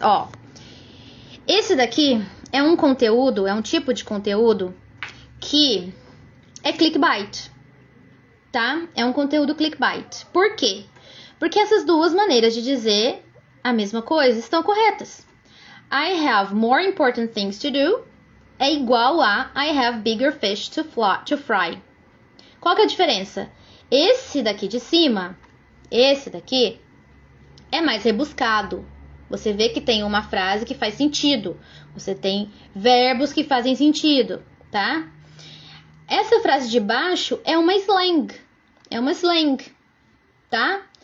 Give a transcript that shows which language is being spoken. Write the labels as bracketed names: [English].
[Portuguese] Ó, esse daqui é um conteúdo, é um tipo de conteúdo que é clickbait, tá? É um conteúdo clickbait. Por quê? Porque essas duas maneiras de dizer a mesma coisa estão corretas. [English] I have more important things to do [Portuguese] é igual a [English] I have bigger fish to fry. [Portuguese] Qual que é a diferença? Esse daqui de cima, esse daqui, é mais rebuscado. Você vê que tem uma frase que faz sentido. Você tem verbos que fazem sentido, tá? Essa frase de baixo é uma slang. É uma slang, tá?